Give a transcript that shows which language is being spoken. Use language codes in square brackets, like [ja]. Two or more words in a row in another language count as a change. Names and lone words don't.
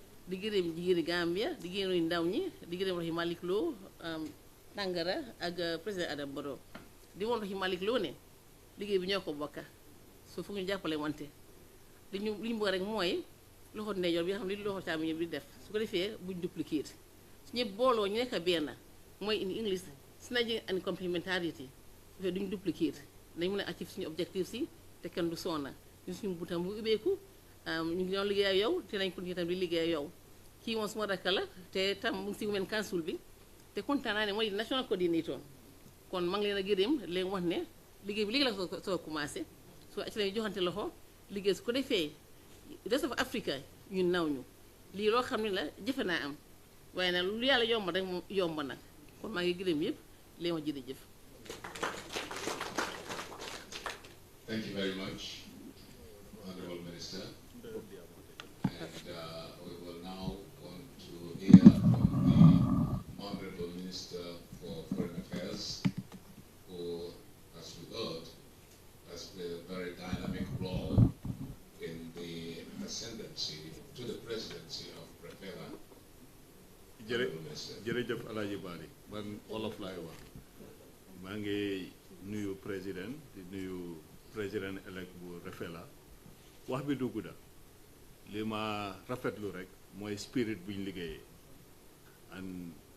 [wo] di gërëm jigéeni Gambia di gërëm ndaw ñi di gërëm Rohey Malick Lowe Tangara ak président Adama Barrow di woon Rohey Malick Lowe ne liggéey bi ñoo ko bokka soo foog ñu jàppale wante li ñu bëgg rek mooy loxo ndeyjoor bi nga xam ne li loxo càmmoñ bi def su ko defee buñ duplicate su ñëpp booloo ñu nekk benn mooy [en] in English synergy and complementarity [wo] su fekkee duñ duplicate dañ mën a achieve suñu objectif si te kenn du sonna ñu suñu butam bu ubbeeku ñu ngi doon liggéey ak yow te nañ continuer tam di liggéey ak yow kii moom suma rakk la te tam mu ngi si Women Council bi te kontaan naa ne mooy [en] national coordinator [wo] kon maa ngi leen a gërëm leen wax ne liggéey bi léegi la soo commencé soo ci lañu joxante loxo liggéey su ko defee [en] rest of Africa [wo] ñun naw ñu lii loo xam ne la jëfe naa am waaye nag lu yàlla yomb rek moom yomb nag kon maa ngi gërëm yëpp leen wax jërëjëf. [en] Thank you very much, Honorable Minister. And we will now want to hear from the Honorable Minister for Foreign Affairs, who, as we heard, has played a very dynamic role in the ascendancy to the presidency of REFELA. [wo] jërëjëf Alaaji Bari man wolof laay wax maa ngi nuyu président di nuyu président elect bu REFELA wax bi du gudda li ma rafetlu rek mooy spirit buñ liggéeyee and